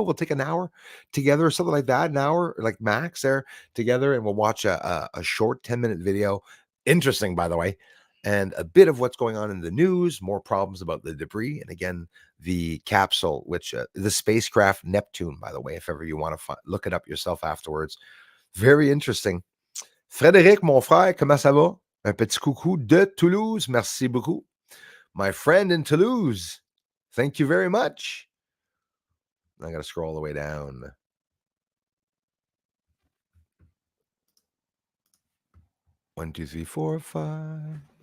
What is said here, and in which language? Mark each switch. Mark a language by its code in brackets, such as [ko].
[en] We'll take an hour together or something like that, an hour, like max there together, and we'll watch a short 10-minute video. Interesting, by the way, and a bit of what's going on in the news, more problems about the debris, and again, the capsule, which the spacecraft Neptune, by the way, if ever you want to look it up yourself afterwards. Very interesting. [fr] Frédéric, mon frère, comment ça va? Un petit coucou de Toulouse. Merci beaucoup. [en] My friend in Toulouse, thank you very much. I got to scroll all the way down. One, two, three, four, five.